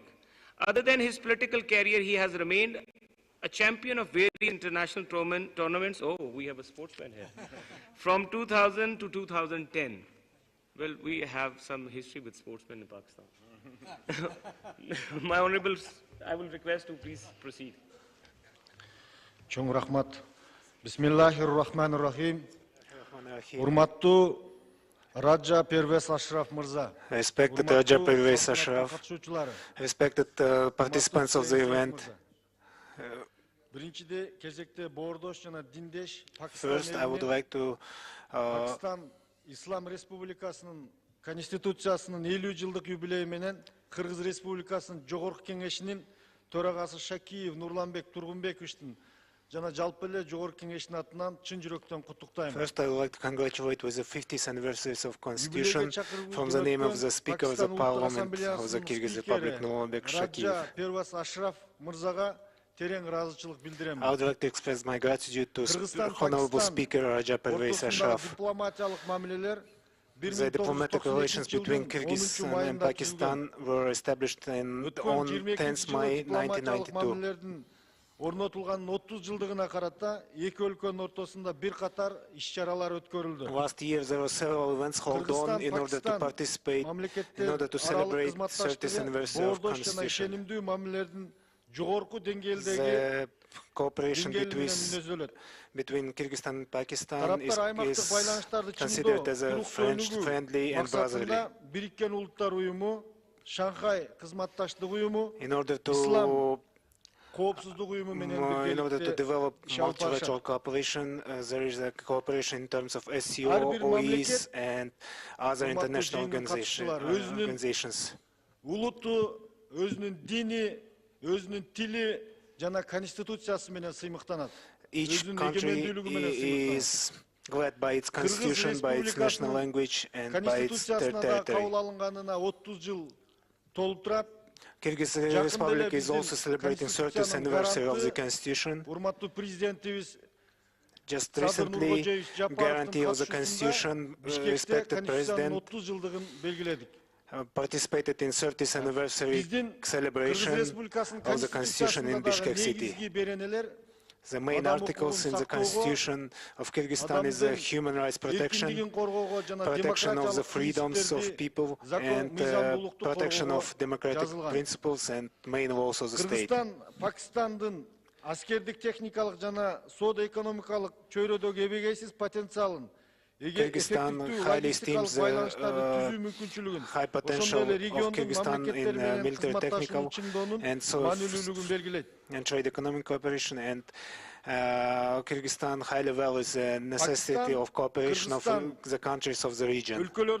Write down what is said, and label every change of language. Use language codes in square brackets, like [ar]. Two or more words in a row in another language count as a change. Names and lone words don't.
[en] Other than his political career, he has remained a champion of various international tournaments. Oh, we have a sportsman here. From 2000 to 2010. Well, we have some history with sportsmen in Pakistan. My Honorable, I will request to please proceed. [ky] Чоң рахмат. [ar] بسم الله الرحمن الرحيم. [ky] Урматтуу Раджа Первес Ашраф Мырза. [en] Respected Raja Pervez Ashraf, respected participants of the event. [ky] Биринчиде кезекте боордош жана диндеш [en] First, I would like to [ky] Пакистан Ислам Республикасынын Конституциясынын 50 жылдык юбилейи менен Кыргыз Республикасынын Жогорку Кеңешинин төрагасы Шакиев Нурланбек Тургунбековичтин жана жалпы эле Жогорку Кеңештин атынан чын жүрөктөн куттуктайм. [en] First, I would like to congratulate with the 50th anniversary of Constitution from the name of the Speaker of the Parliament of the Kyrgyz Republic, Nurlanbek Shakiev. [ky] Раджа Первес Ашраф Мырзага терең ыраазычылык билдирем. [en] I would like to express my gratitude to Honorable Speaker Raja Pervez Ashraf. [ky] Дипломатиялык мамилелер [en] The diplomatic relations between Kyrgyzstan and Pakistan were established on 10th May 1992. [ky] Орнотулганын 30 жылдыгына карата эки өлкөнүн ортосунда бир катар иш-чаралар өткөрүлдү. [en] Last year there were several events held on in order to participate, in order to celebrate 30th anniversary of Constitution. [ky] Ишенимдүү мамилелердин жогорку деңгээлдеги [en] The cooperation between Kyrgyzstan and Pakistan is considered as a friendly and brotherly. [ky] Бириккен Улуттар уюму, Шанхай кызматташтык уюму, [en] In order to develop multilateral cooperation, there is a cooperation in terms of SCO, OEs, and other international organizations. [ky] Улутту өзүнүн дини, өзүнүн тили жана конституциясы менен сыймыктанат. [en] Each country is led by its constitution, by its national language, and by its territory. [ky] Кабыл алынганына 30 жыл толуп турат. [en] Kyrgyz Republic is also celebrating 30th anniversary of the Constitution. Just recently, guarantee of the Constitution, respected President, participated in 30th anniversary celebration of the Constitution in Bishkek city. The main articles in the Constitution of Kyrgyzstan is human rights protection, protection of the freedoms of people, and protection of democratic principles and main laws of the state. [ky] Pakistandын аскердик техникалык жана соода-экономикалык чөйрөдөгү эбегейсиз потенциалын [en] Kyrgyzstan highly esteems the high potential of Kyrgyzstan in military, technical, and trade economic cooperation, and Kyrgyzstan highly values the necessity of cooperation of the countries of the region.